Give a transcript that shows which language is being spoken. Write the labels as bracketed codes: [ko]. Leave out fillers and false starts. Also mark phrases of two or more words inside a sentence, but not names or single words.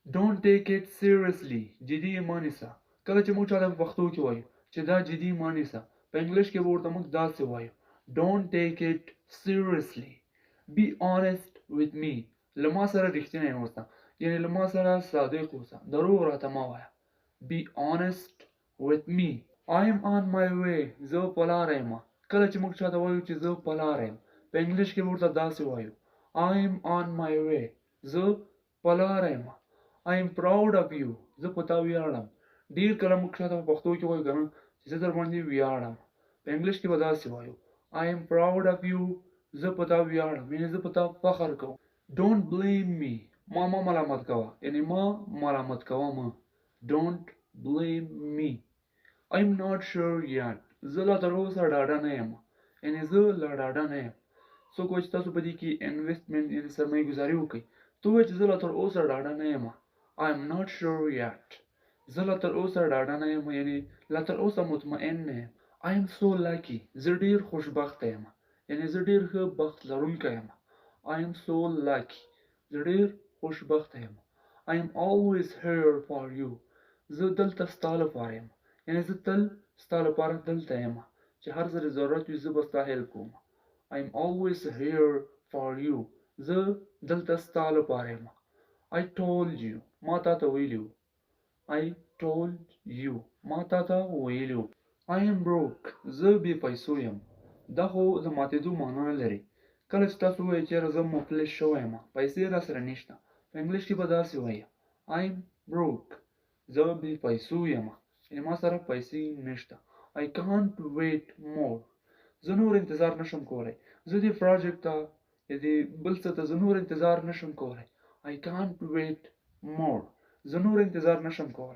[en] Don't take it seriously. [ps] جدي یې مه نیسه. کله چې موږ چاته په پښتو کې وایو چې دا جدي مه نیسه، په انګلیش کې به ورته موږ داسې وایو [en] Don't take it seriously. Be honest with me. [ps] له ما سره رښتینی اوسه، یعنې له ما سره صادق اوسه، دروغ راته مه وایه. [en] Be honest with me. I am on my way. [ps] زه په لاره یم. کله چې موږ چاته وایو چې زه په لاره یم، په انګلیش کې به ورته داسې وایو [en] I am on my way. [ps] زه په لاره یم. [en] I am proud of you. [ps] زه په تا ویاړم. ډېر کله موږ چاته په پښتو کې وایو که نه چې زه در باندې ویاړم، په انګلیش کې به داسې وایو [en] I am proud of you. [ps] زه په تا ویاړم، یعنې زه په تا فخر کوم. [en] Don't blame me. [ps] ما مه ملامت کوه، یعنې ما ملامت کوه مه. [en] Don't blame me. I'm not sure yet. [ps] زه لا تر اوسه ډاډه نه یم، یعنې زه لا ډاډه نه یم. څوک وایي چې تاسو په دې کې انویسټمنټ یعنې سرمایه ګزاري وکړئ، ته وایې چې زه لا تر اوسه ډاډه نه یم. [en] I'm not sure yet. [ps] زه لا تر اوسه ډاډه نه یم، یعنې لا تر اوسه مطمئن نه یم. [en] I am so lucky. [ps] زه ډېر خوشبخته یم، یعنې زه ډېر ښه بخت لرونکی یم. [en] I am so lucky. [ps] زه ډېر خوشبخته یم. [en] I am always here for you. [ps] زه دلته ستا لپاره یم، یعنې زه تل ستا لپاره دلته یم، چې هر څه دې ضرورت وي زه به ستا هیلپ کوم. [en] I am always here for you. [ps] زه دلته ستا لپاره یم. [en] I told you. [ps] ما تا ته ویلي وو. [en] I told you. [ps] ما تا ته ویلي وو. [en] I am broke. [ps] زه بې پیسو یم. دا خو د ماتېدو معنا نه لري. کله چې تاسو ووایئ چېرې زه مفلس شوی یم، پیسې راسره نشته، په انګلیش کې به داسې وایي [en] I'm broke. [ps] زه بې پیسو یم، یعنې ما سره پیسې نشته. [en] I can't wait more. [ps] زه نور انتظار نشم کولی. زه دې پروجیکټ ته یا دې بل څه ته زه نور انتظار نشم کولی. [en] I can't wait more. [ps] زه نور انتظار نشم کولی.